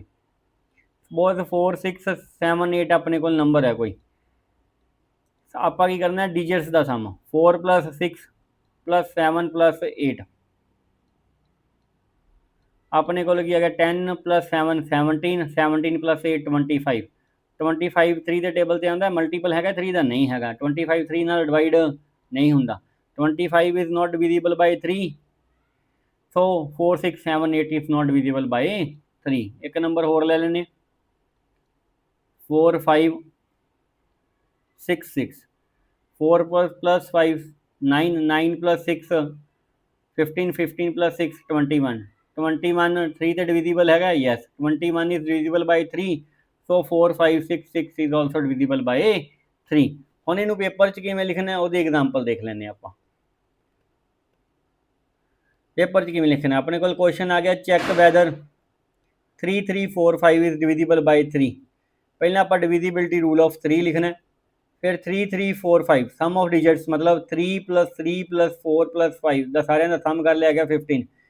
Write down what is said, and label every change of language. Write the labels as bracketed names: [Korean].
[Punjabi] Suppose 4 6 7 8 ਆਪਣੇ ਕੋਲ number ਹੈ ਕੋਈ, ਆਪਾਂ ਕੀ ਕਰਨਾ, ਡਿਜਿਟਸ ਦਾ ਸਮ 4 + 6 + 7 + 8। ਆਪਣੇ ਕੋਲ ਕੀ ਹੈਗਾ 10 + 7 17, 17 + 8 25। 25 3 ਦੇ ਟੇਬਲ ਤੇ ਆਉਂਦਾ, ਮਲਟੀਪਲ ਹੈਗਾ 3 ਦਾ, ਨਹੀਂ ਹੈਗਾ। 25 3 ਨਾਲ ਡਿਵਾਈਡ ਨਹੀਂ ਹੁੰਦਾ। [English] 25 is not divisible by 3, so 4 6 7 8 is not divisible by 3। [Punjabi] ਇੱਕ ਨੰਬਰ ਹੋਰ ਲੈ ਲੈਣੇ, 4 5 6 6, 4 + 5 9, 9 + 6 15, 15 + 6 21। 21 3 ਤੇ ਡਿਵੀਜ਼ੀਬਲ ਹੈਗਾ, yes. [English] 21 is divisible by 3, so 4 5 6 6 is also divisible by 3। [Punjabi] ਹੁਣ ਇਹਨੂੰ ਪੇਪਰ 'ਚ ਕਿਵੇਂ ਲਿਖਣਾ ਉਹਦੀ ਐਗਜ਼ਾਮਪਲ ਦੇਖ ਲੈਂਦੇ ਆਪਾਂ। ਪੇਪਰ 'ਚ ਕਿਵੇਂ ਲਿਖਣਾ, ਆਪਣੇ ਕੋਲ ਕੁਐਸਚਨ ਆ ਗਿਆ [English] Check whether 3 3 4 5 is divisible by 3। [Punjabi] ਪਹਿਲਾਂ ਆਪਾਂ [English] divisibility rule of 3 [Punjabi] ਲਿਖਣਾ। ਫਿਰ 3 3 4 5 [English] sum of digits, [Punjabi] ਮਤਲਬ 3 + 3 + 4 + 5 ਦਾ ਸਾਰਿਆਂ ਦਾ ਸਮ ਕਰ ਲਿਆ ਗਿਆ 15।